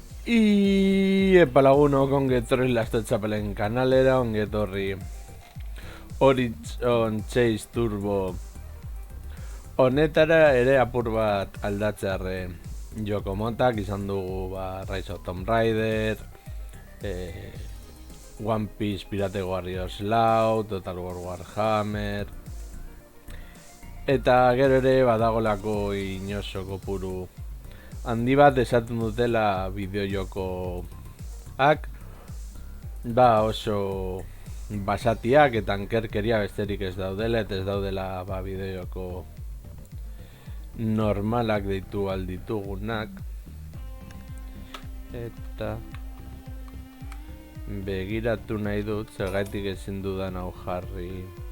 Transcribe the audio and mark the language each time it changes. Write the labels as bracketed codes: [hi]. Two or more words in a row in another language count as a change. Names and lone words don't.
[eu] Epa lagunok ongetorri Lasto Txapelen kanalera, ongetorri Horizon Chase Turbo honetara ere apur bat aldatzearre joko motak izan dugu Rise of Tomb Raider, One Piece Pirate Warriors Lau, Total War Warhammer, eta gero ere badagolako inoso kopuru handi bat esaten dutela bideojokoak oso basatiak eta ankerkeria besterik ez daudela, eta ez daudela bideojoko normalak deitu alditugunak, eta begiratu nahi dut zergatik ezin dudan hau jarri.